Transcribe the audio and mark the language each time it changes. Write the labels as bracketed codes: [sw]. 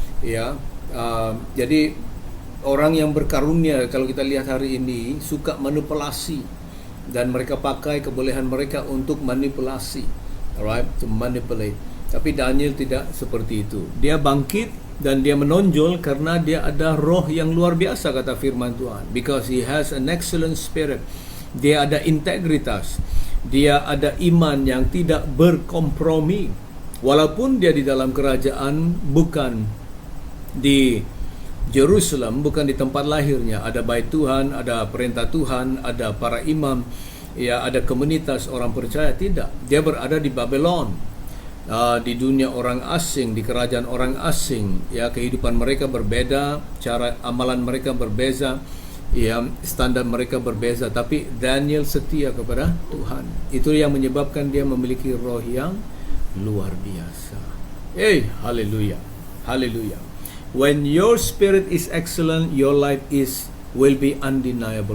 [id] Ya, jadi orang yang berkarunia kalau kita lihat hari ini suka manipulasi dan mereka pakai kebolehan mereka untuk manipulasi, [en] alright, to manipulate. [id] Tapi Daniel tidak seperti itu. Dia bangkit dan dia menonjol karena dia ada roh yang luar biasa, kata firman Tuhan. [en] Because he has an excellent spirit. [id] Dia ada integritas. Dia ada iman yang tidak berkompromi. Walaupun dia di dalam kerajaan bukan di Jerusalem, bukan di tempat lahirnya, ada bait Tuhan, ada perintah Tuhan, ada para imam, ya, ada komunitas orang percaya, tidak. Dia berada di Babylon, di dunia orang asing, di kerajaan orang asing, ya, kehidupan mereka berbeda, cara amalan mereka berbeza, ya, standar mereka berbeza, tapi Daniel setia kepada Tuhan. Itu yang menyebabkan dia memiliki roh yang luar biasa. Haleluya. Haleluya. [en] When your spirit is excellent, your life will be undeniable.